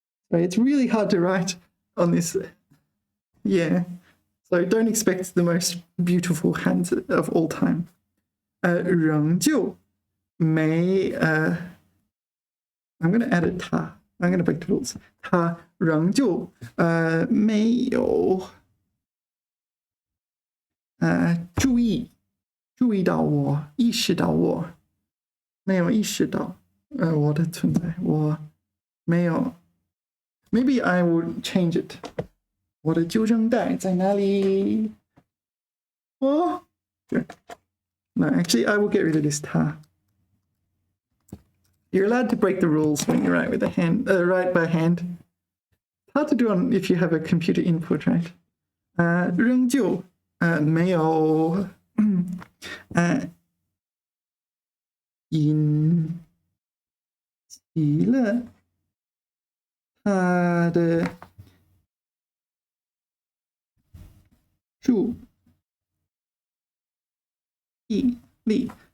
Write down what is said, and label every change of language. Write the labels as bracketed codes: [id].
[en] Right, it's really hard to write on this. Yeah, so don't expect the most beautiful hands of all time. [zh] 仍旧没 [en] I'm going to edit [zh] 他。 [en] I'm going to break the rules. [zh] 他仍旧没有注意到我，意识到我，没有意识到我的存在，我没有。 [en] Maybe I will change it. [zh] 我的纠正带在哪里？哦，对。 [en] No, actually, I will get rid of this [zh] 他。 [en] You're allowed to break the rules when you write with a hand, write by hand. Hard to do on if you have a computer input, right? [zh] 仍旧没有引起了他的注意力。